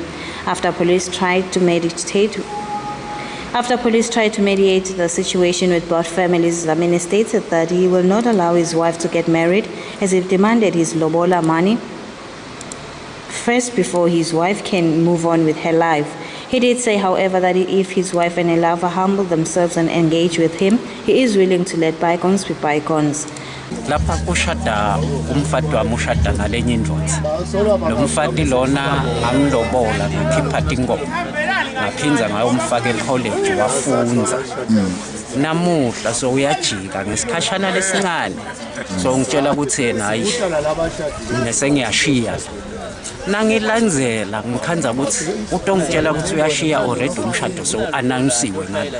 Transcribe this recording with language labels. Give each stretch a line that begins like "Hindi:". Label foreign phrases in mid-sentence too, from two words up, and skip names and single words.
English: After police tried to mediate the situation with both families, Dlamini stated that he will not allow his wife to get married as he demanded his lobola money first before his wife can move on with her life. He did say, however, that if his wife and her lover humble themselves and engage with him, he is willing to let bygones be bygones.
Swati: Lapha kushada umfati wami ushada ngalenye indvodza. Lo mfati lona amlobola ngikhipha tingoma. Ngaphinza ngayo umfake college wafunza. Namuhla so uyajika ngesikhashana lesingane. So ngitshela ukuthi yena hayi ngese ngiyashiya. Nangilandzela ngikhanza ukuthi utongitshela ukuthi uyashiya already umshado so announcewe ngala.